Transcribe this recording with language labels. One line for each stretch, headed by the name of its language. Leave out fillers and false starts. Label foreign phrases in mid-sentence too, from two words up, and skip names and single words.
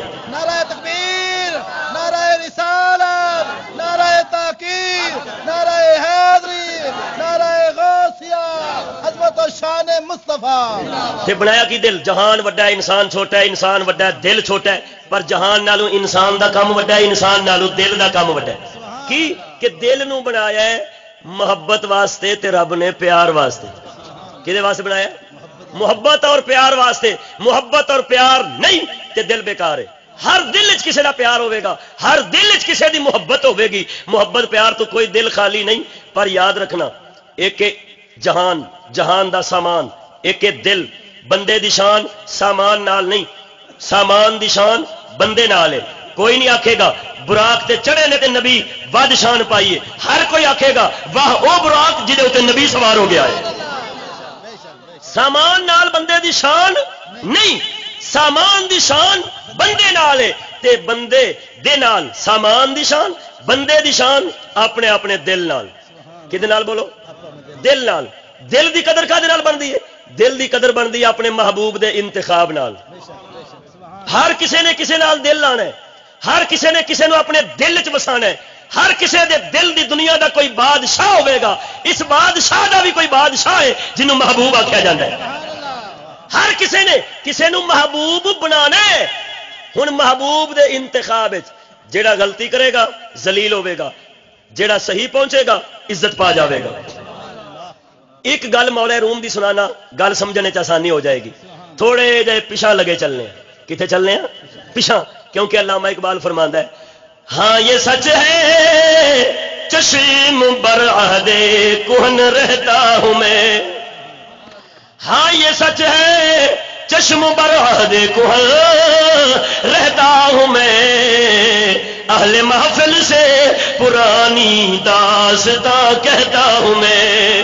Urdu: نعرہ تکبیر، نعرہ رسالت، نعرہ تحقیر، نعرہ حیدری، نعرہ غوثیہ، عظمت و شان مصطفیٰ۔
Punjabi: تے بنایا کی دل، جہان وڈا ہے انسان چھوٹا ہے، انسان وڈا ہے دل چھوٹا ہے، پر جہان نالوں انسان دا کام وڈا ہے، انسان نالوں دل دا کام وڈا ہے۔ کی کہ دل نو بنایا ہے محبت واسطے تے رب نے پیار واسطے۔ کدے واسطے بنایا؟ محبت اور پیار واسطے۔ محبت اور پیار نہیں تے دل بیکار ہے۔ ہر دل وچ کسے دا پیار ہوے گا، ہر دل وچ کسے دی محبت ہوے گی، محبت پیار تو کوئی دل خالی نہیں۔ پر یاد رکھنا ایک جہان، جہان دا سامان، ایک دل، بندے دی شان سامان نال نہیں، سامان دی شان بندے نال ہے۔ کوئی نہیں آکھے گا براق تے چڑھے نے تے نبی ود شان پائیے، ہر کوئی آکھے گا واہ او براق جدے تے نبی سوار ہو گیا ہے۔ سامان نال بندے دی شان نہیں، سامان دی شان بندے نال ہے، تے بندے دے نال سامان دی شان، بندے دی شان اپنے اپنے دل نال۔ کدے نال بولو؟ دل نال۔ دل دی قدر کدے نال بندی ہے؟ دل دی قدر بندی اپنے محبوب دے انتخاب نال۔ ہر کسے نے کسے نال دل لانا ہے، ہر کسے نے کسے نو اپنے دل چ بسانا ہے، ہر کسے دے دل دی دنیا دا کوئی بادشاہ ہوئے گا، اس بادشاہ دا بھی کوئی بادشاہ ہے جنہوں محبوب آکھیا جاندا ہے۔ ہر کسے نے کسے نو محبوب بنانا ہے۔ ہن محبوب دے انتخاب وچ جیڑا غلطی کرے گا ذلیل ہوے گا، جیڑا صحیح پہنچے گا عزت پا جاوے گا۔ ایک گل مولا روم دی سنانا، گل سمجھنے چ آسانی ہو جائے گی۔ تھوڑے جے پیچھے لگے چلنے ہیں، کتے چلنے ہیں؟ پیچھے، کیونکہ علامہ اقبال فرماندا ہے
Urdu: ہاں یہ سچ ہے چشم بر عہد کہن رہتا ہوں میں، ہاں یہ سچ ہے چشم بر عہد کہن رہتا ہوں میں، اہل محفل سے پرانی داستاں کہتا ہوں میں۔